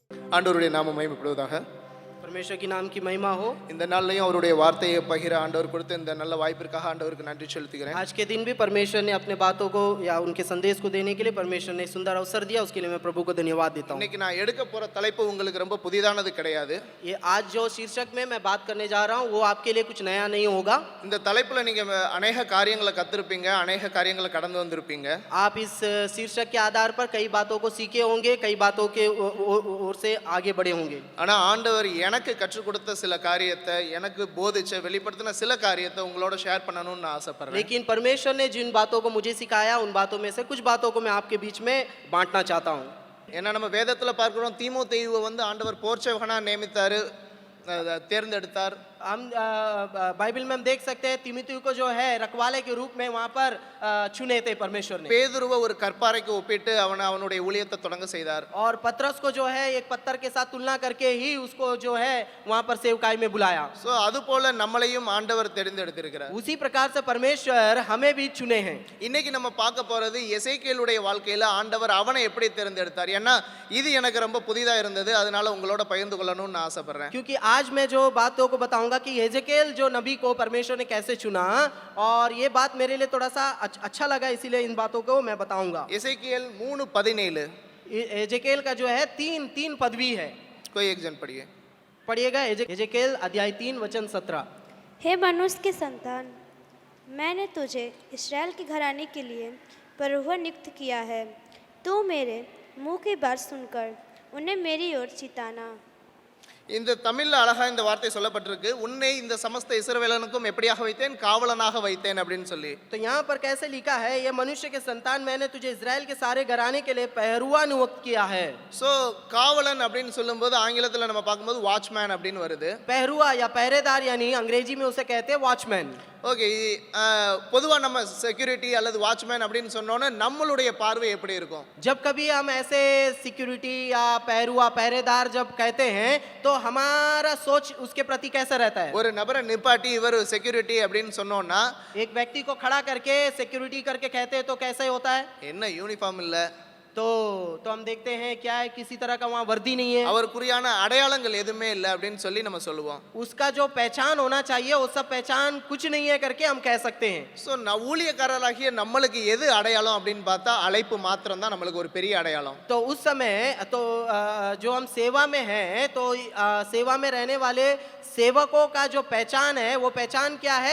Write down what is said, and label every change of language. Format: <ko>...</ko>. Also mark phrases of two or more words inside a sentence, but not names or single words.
<ta>ஆண்டவருடைய நாமம் மகிமைப்படுவதாக.</ta> <hi>परमेश्वर की नाम की महिमा हो।</hi> <ta>இந்த நாள்லயும் அவருடைய வார்த்தையை பகிர ஆண்டவர் கொடுத்த இந்த நல்ல வாய்ப்பிற்காக ஆண்டவருக்கு நன்றி செலுத்துகிறேன்.</ta> <hi>आज के दिन भी परमेश्वर ने अपने बातों को या उनके संदेश को देने के लिए परमेश्वर ने सुंदर अवसर दिया, उसके लिए मैं प्रभु को धन्यवाद देता हूँ।</hi> <ta>இன்னைக்கு நான் எடுக்க போற தலைப்பு உங்களுக்கு ரொம்ப புதிதானது கிடையாது.</ta> <hi>ये आज जो शीर्षक में मैं बात करने जा रहा हूँ वो आपके लिए कुछ नया नहीं होगा।</hi> <ta>இந்த தலைப்புல நீங்க अनेக காரியங்களை கத்திருப்பீங்க, अनेக காரியங்களை கடந்து வந்திருப்பீங்க.</ta> <hi>आप इस शीर्षक के आधार पर कई बातों को सीखे होंगे, कई बातों के ओर से आगे बढ़े होंगे।</hi> <ta>ஆனா ஆண்டவர் எனக்கு கற்றுக் கொடுத்த சில காரியத்தை, எனக்கு போதிச்ச வெளிப்படுத்தின சில காரியத்தை உங்களோட ஷேர் பண்ணணும்னு நான் ஆசைப்படுறேன்.</ta> <hi>लेकिन परमेश्वर ने जिन बातों को मुझे सिखाया उन बातों में से कुछ बातों को मैं आपके बीच में बांटना चाहता हूँ।</hi> <ta>ஏன்னா நம்ம வேதத்துல பார்க்கிறோம், தீமோத்தேயுவை வந்து ஆண்டவர் போர்ச்சவகனா நியமித்தாரு, தேர்ந்தெடுத்தார்.</ta> <hi>हम बाइबल में हम देख सकते हैं तीमुथियुस को जो है रखवाले के रूप में वहाँ पर चुने थे परमेश्वर ने।</hi> <ta>பேதுருவை ஒரு கற்பாறைக்கு ஒப்பிட்டு அவனுடைய ஊழியத்தை தொடங்க செய்தார்.</ta> <hi>और पतरस को जो है एक पत्थर के साथ तुलना करके ही उसको जो है वहाँ पर सेवकाई में बुलाया।</hi> <ta>சோ அது போல நம்மளையும் ஆண்டவர் தெரிந்தெடுத்திருக்கிறார்.</ta> <hi>उसी प्रकार से परमेश्वर हमें भी चुने हैं।</hi> <ta>இன்னைக்கு நம்ம பார்க்க போறது எசேக்கியேலுடைய வாழ்க்கையில ஆண்டவர் அவனை எப்படி தெரிந்தெடுத்தார். ஏன்னா இது எனக்கு ரொம்ப புதிதா இருந்தது, அதனால உங்களோட பகிர்ந்து கொள்ளணும்னு நான் ஆசைப்படுறேன்.</ta> <hi>क्योंकि आज मैं जो बातों को बताऊंगा कि एजेकेल जो नबी को परमेश्वर ने कैसे चुना, और ये बात मेरे लिए थोड़ा सा अच्छा लगा, इसीलिए इन बातों को मैं बताऊंगा। एसेकिएल 3:17 एजेकेल का जो है तीन पदवी है। कोई एक जन पढ़िएगा एजेकेल अध्याय 3 वचन 17। हे मनुष्य के संतान, मैंने तुझे इस्राएल के घराने के लिए प्रभु नियुक्त किया है। तू मेरे मुंह की बात सुनकर उन्हें मेरी ओर चिताना।</hi> <ta>இந்த தமிழ்ல அழகா இந்த வார்த்தை சொல்லப்பட்டிருக்கு, உன்னை இந்த சமஸ்த இஸ்ரவேலனுக்கும் எப்படியாக வைத்தேன், காவலனாக வைத்தேன் அப்படின்னு சொல்லி.</ta> <hi>तो यहाँ पर कैसे लिखा है, ये मनुष्य के संतान मैंने तुझे इजराइल के सारे घराने के लिए पहरुआ नियुक्त किया है।</hi> <ta>சோ காவலன் அப்படின்னு சொல்லும்போது ஆங்கிலத்துல நம்ம பார்க்கும்போது வாட்ச்மேன் அப்படின்னு வருது.</ta> <hi>पहरुआ या पहरेदार यानी अंग्रेजी में उसे कहते हैं वॉचमैन।</hi> <ta>ஓகே, பொதுவா நம்ம செக்யூரிட்டி அல்லது வாட்ச்மேன் அப்படின்னு சொன்னோன்னா நம்மளுடைய பார்வை எப்படி இருக்கும்?</ta> <hi>जब कभी हम ऐसे सिक्योरिटी या पहरुआ पहरेदार जब कहते हैं तो हमारा सोच उसके प्रति कैसा रहता है?</hi> <ta>ஒரு நபரை நிப்பாட்டி இவர் செக்யூரிட்டி அப்படின்னு சொன்னோம்னா,</ta> <hi>एक व्यक्ति को खड़ा करके सिक्योरिटी करके कहते हैं तो कैसे होता है?</hi> <ta>என்ன யூனிஃபார்ம் இல்ல,</ta> <hi>तो हम देखते हैं क्या है, किसी तरह का वहाँ वर्दी नहीं है,</hi> <ta>அவருக்குரியான அடையாளங்கள் எதுவுமே இல்லை அப்படின்னு சொல்லி நம்ம சொல்லுவோம்.</ta> <hi>उसका जो पहचान होना चाहिए वो सब पहचान कुछ नहीं है करके हम कह सकते हैं।</hi> <ta>ஸோ ஊழியக்காரராகிய நம்மளுக்கு எது அடையாளம் அப்படின்னு பார்த்தா அழைப்பு மாத்திரம் தான் நம்மளுக்கு ஒரு பெரிய அடையாளம்.</ta> <hi>तो उस समय तो जो हम सेवा में हैं तो सेवा में रहने वाले सेवकों का जो पहचान है वो पहचान क्या है?</hi>